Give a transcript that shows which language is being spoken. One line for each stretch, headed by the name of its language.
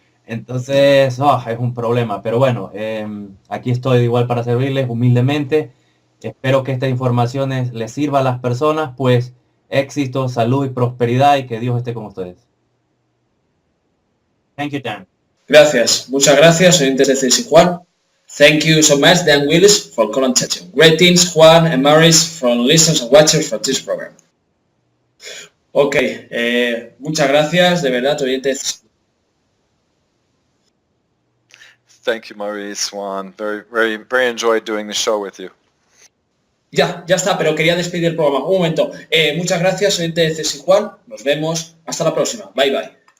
Spanish: Entonces, es un problema, pero bueno, aquí estoy igual para servirles humildemente. Espero que estas informaciones les sirva a las personas, pues éxito, salud y prosperidad, y que Dios esté con ustedes.
English: Thank you, Dan.
Spanish: gracias, muchas gracias, oyentes de CSI Juan.
English: Thank you so much, Dan Willis, for calling attention. Greetings, Juan and Maurice, from listeners and watchers for this program.
Spanish: Ok, muchas gracias, de verdad, oyentes.
English: Thank you, Maurice, Juan. Very enjoyed doing the show with you.
Spanish: Ya está, pero quería despedir el programa. Un momento. Muchas gracias, soy de Cés y Juan. Nos vemos. Hasta la próxima. Bye, bye.